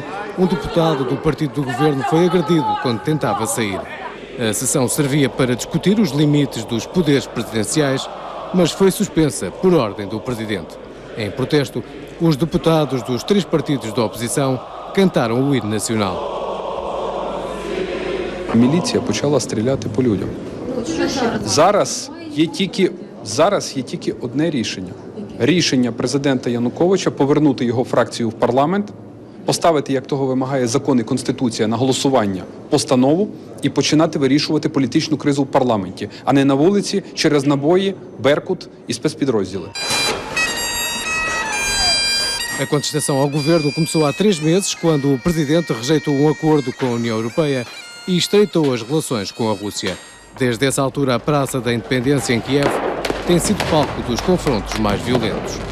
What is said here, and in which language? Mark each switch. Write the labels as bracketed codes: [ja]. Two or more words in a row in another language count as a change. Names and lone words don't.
[pt] Um deputado do partido do governo foi agredido quando tentava sair. A sessão servia para discutir os limites dos poderes presidenciais, mas foi suspensa por ordem do presidente. Em protesto, os deputados dos 3 partidos da oposição cantaram o hino nacional. [uk] Міліція почала стріляти по людям. Зараз є тільки одне рішення. Рішення президента Януковича повернути його фракцію в парламент, поставити, як того вимагає закон і Конституція, на голосування постанову і починати вирішувати політичну кризу в парламенті, а не на вулиці через набої, Беркут і спецпідрозділи. [pt] A contestação ao governo começou há 3 meses, quando o presidente rejeitou um acordo com a União Europeia e estreitou as relações com a Rússia. Desde essa altura, a Praça da Independência em Kiev tem sido palco dos confrontos mais violentos.